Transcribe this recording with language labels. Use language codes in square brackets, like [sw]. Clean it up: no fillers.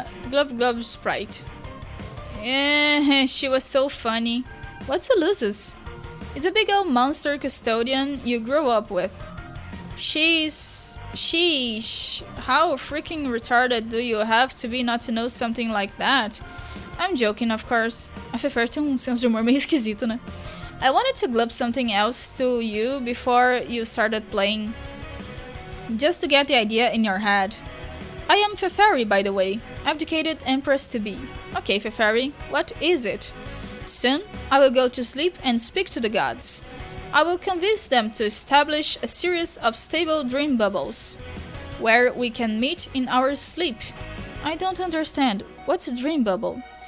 [en] Glub glub Sprite. She was so funny. What's the losses? It's a big old monster custodian you grew up with. Sheesh. How freaking retarded do you have to be not to know something like that? I'm joking, of course. [pt] A Fefer tem senso de humor meio esquisito, né? [en] I wanted to glub something else to you before you started playing. Just to get the idea in your head. I am Feferi, by the way. Abdicated Empress to be. Okay, Feferi, what is it? Soon, I will go to sleep and speak to the gods. I will convince them to establish a series of stable dream bubbles, where we can meet in our sleep. I don't understand. What's a dream bubble?